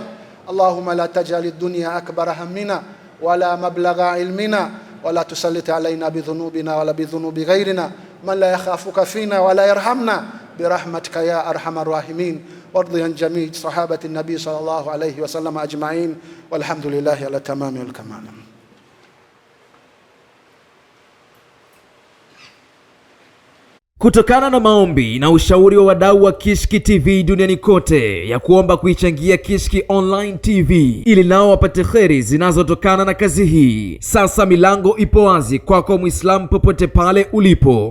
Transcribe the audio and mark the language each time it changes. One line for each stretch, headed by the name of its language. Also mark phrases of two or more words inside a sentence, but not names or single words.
Arabic: اللهم لا تجعل الدنيا أكبر همنا ولا مبلغ علمنا، ولا تسلط علينا بذنوبنا ولا بذنوب غيرنا من لا يخافك فينا ولا يرحمنا برحمتك يا أرحم الراحمين. وارض عن جميع صحابة النبي صلى الله عليه وسلم أجمعين، والحمد لله على تمام والكمال.
Swahili: Kutokana na maombi na ushauri wa wadau wa Kishki TV duniani kote ya kuomba kuichangia Kishki Online TV ili nao wapate kheri zinazotokana na kazi hii, sasa milango ipo wazi kwako Muislamu popote pale ulipo.